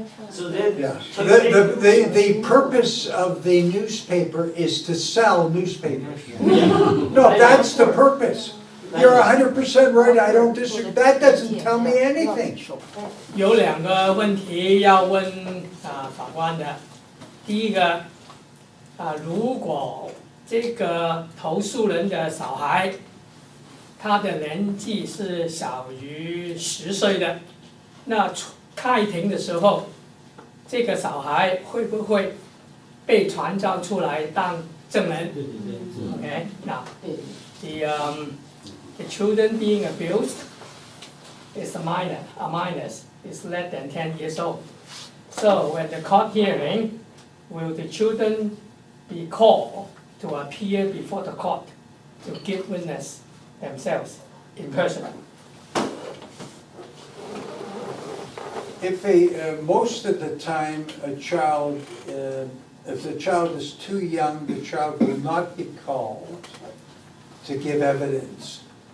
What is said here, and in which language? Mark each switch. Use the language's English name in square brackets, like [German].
[English] So then. Yeah. The purpose of the newspaper is to sell newspapers. No, that's the purpose. You're 100% right, I don't disagree. That doesn't tell me anything. [Chinese] 有2个问题要问法官的。第一个如果这个投诉人的小孩，他的年纪是小于10岁的，那开庭的时候，这个小孩会不会被传召出来当证人 ？ [English] Okay, now the children being abused is a minors is less than 10 years old. So when the court hearing, will the children be called to appear before the court to give witness themselves in person? If most of the time a child, if the child is too young, the child will not be called to give evidence.